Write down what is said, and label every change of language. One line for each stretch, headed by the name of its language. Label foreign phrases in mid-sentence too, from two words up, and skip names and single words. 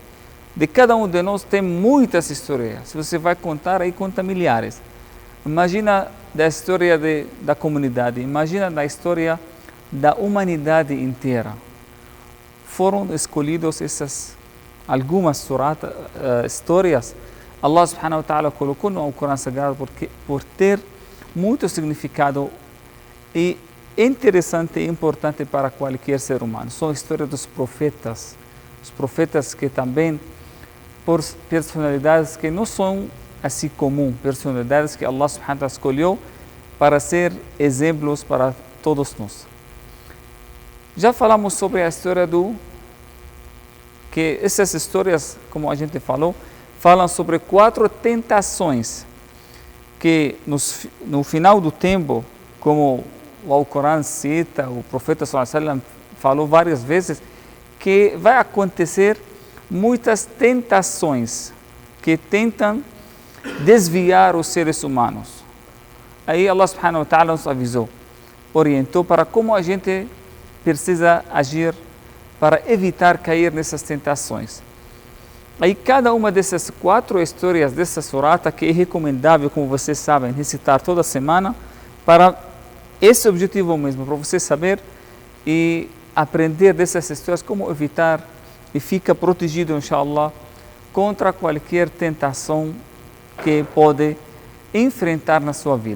Portuguese: De cada um de nós tem muitas histórias. Se você vai contar, aí conta milhares. Imagina da história da comunidade, imagina da história da humanidade inteira. Foram escolhidos essas algumas histórias.
Arabic: الله سبحانه وتعالى
Portuguese: colocou no Alcorão Sagrado por ter muito significado e interessante e importante para qualquer ser humano. São histórias dos profetas. Os profetas que também, por personalidades que não são assim comum, personalidades que
Arabic: الله سبحانه وتعالى
Portuguese: escolheu para ser exemplos para todos nós. Já falamos sobre a história que essas histórias, como a gente falou, falam sobre 4 tentações que no final do tempo, como o Alcorão cita, o profeta
Arabic: صلى الله عليه وسلم
Portuguese: falou várias vezes, que vai acontecer muitas tentações que tentam desviar os seres humanos. Aí
Arabic: الله سبحانه وتعالى
Portuguese: nos avisou, orientou para como a gente precisa agir para evitar cair nessas tentações. Aí cada uma dessas 4 histórias dessa surata, que é recomendável, como vocês sabem, recitar toda semana, para esse objetivo mesmo, para você saber e aprender dessas histórias como evitar e fica protegido, inshallah, contra qualquer tentação que pode enfrentar na sua vida.